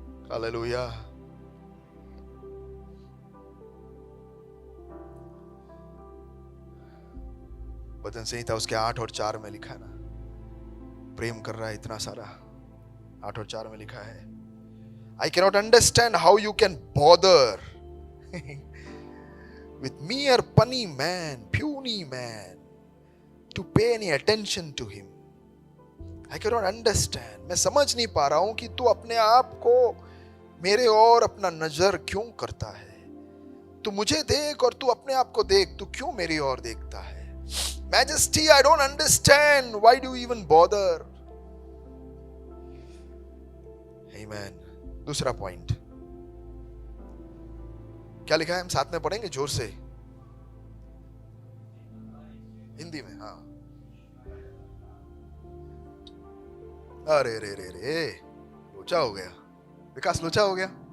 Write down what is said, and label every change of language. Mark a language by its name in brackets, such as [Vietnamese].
[Hindi] Hallelujah. वचन संहिता उसके 8 और 4 में लिखा है ना, प्रेम कर रहा है इतना सारा। 8 और 4 में लिखा है, [English] I cannot understand how you can bother with mere puny man to pay any attention to him. I cannot understand. [Hindi] मैं समझ नहीं पा रहा हूं कि तू अपने आप को मेरे और अपना नजर क्यों करता है। तू मुझे देख और तू अपने आप को देख, तू क्यों मेरी ओर देखता है। [English] Majesty, I don't understand. Why do you even bother? Amen. [Hindi] दूसरा पॉइंट क्या लिखा है, हम साथ में पढ़ेंगे जोर से हिंदी में। हाँ, अरे रे रे रे, लोचा हो गया विकास, लोचा हो गया।